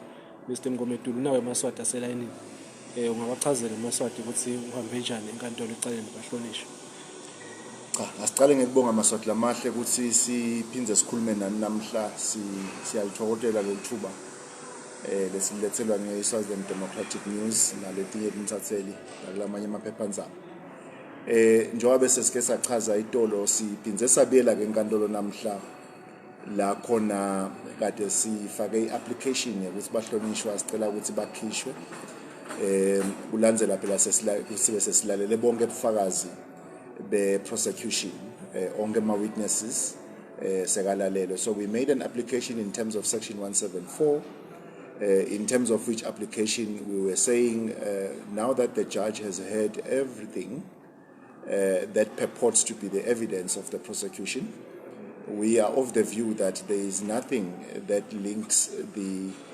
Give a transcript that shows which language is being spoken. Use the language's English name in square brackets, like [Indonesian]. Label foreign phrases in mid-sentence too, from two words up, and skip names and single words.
[Swati] Mr Mngomedulu nawe Maswati aselayinini. Ungawachazela Maswati ukuthi uhambe kanjani enkantolo icala bahlonishwa. Asiqale ngikubonga Maswati lamahle ukuthi siphindze sikhulume nani namhla siyalithokozela lelithuba lesilethelwa ngeSouthern Democratic News naletinye intatheli nakulamanye amaphephandaba. Njengoba bese sike sachaza itolo siphindze sabiyela ke enkantolo namhla la khona kade sifake iapplication ukuthi bahlonishwa sicela ukuthi bakhishwe kulandzela phela sibe sesilalele bonke ubufakazi [English] the prosecution [Swati] onke ma-witnesses sekalalelo. [English] So we made an application in terms of section 174 in terms of which application we were saying now that the judge has heard everything that purports to be the evidence of the prosecution, we are of the view that there is nothing that links the